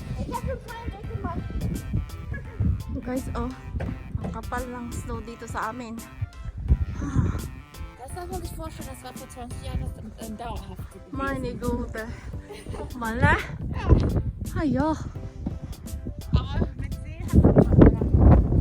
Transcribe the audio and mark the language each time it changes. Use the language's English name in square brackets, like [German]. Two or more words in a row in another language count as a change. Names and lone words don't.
[Filipino] Guys, oh, ang kapal ng snow dito sa amin. [German] Das darf man sich vorstellen, das war vor 20 Jahren dauerhaft gewesen. Meine Güte. Guck mal, ne? Ah ja. Aber mit See hat man